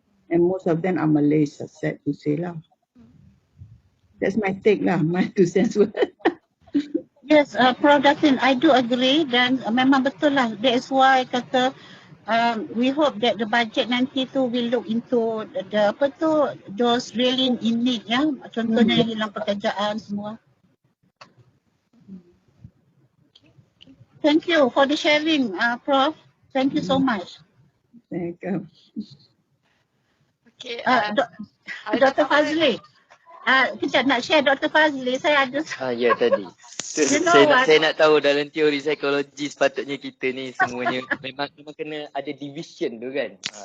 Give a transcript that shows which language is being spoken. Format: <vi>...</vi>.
<en>And most of them are Malays, sad to say lah. That's my take lah, my 2 cents worth. Yes, Prof. Datin, I do agree</en> <ms>dan memang betul lah.</ms> <en>That is why kata we hope that the budget</en> <ms>nanti tu</ms> <en>will look into those really in need ya.</en> <ms>Contohnya yang hilang pekerjaan semua.</ms> <en>Thank you for the sharing, Prof. Thank you so much. Thank you. Okay,</en> <ms>Dr. Fazli. Kejap nak share Dr. Fazli. Saya ada. Ya tadi. Saya nak tahu dalam teori psikologi sepatutnya kita ni semuanya memang kena ada division tu kan.</ms>